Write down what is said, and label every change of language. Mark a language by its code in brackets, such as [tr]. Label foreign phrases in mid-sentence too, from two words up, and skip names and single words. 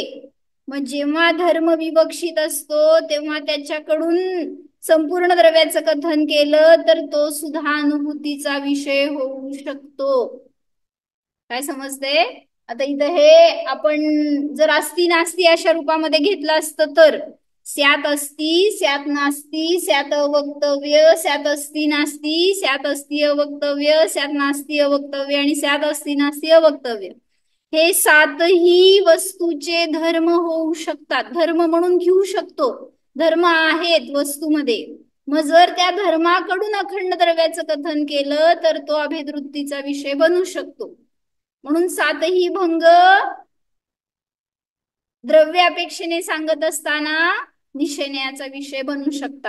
[mr] मग जेव्हा धर्म विवक्षित असतो तेव्हा त्याच्याकडून संपूर्ण द्रव्याचं कथन केलं तर तो सुद्धा अनुभूतीचा विषय होऊ शकतो. काय समजते? आता इथं हे आपण जर [sa] अस्ति नास्ती [mr] अशा रूपामध्ये घेतलं असतं तर [sa] स्यात अस्ति, स्यात नास्ती, स्यात अवक्तव्य, स्यात अस्ति नास्ती, स्यात अस्ति अवक्तव्य, स्यात नास्ती अवक्तव्य [mr] आणि [sa] स्यात अस्ति नास्ती अवक्तव्य [mr] हे सातही वस्तूचे धर्म होऊ शकतात. धर्म म्हणून घेऊ शकतो. धर्म आहेत वस्तूमध्ये. मग जर त्या धर्माकडून अखंड द्रव्याचं कथन केलं तर तो अभेदवृत्तीचा विषय बनू शकतो. म्हणून सातही भंग द्रव्य अपेक्षेने सांगत असताना निश्चयाचा विषय बनू शकतात.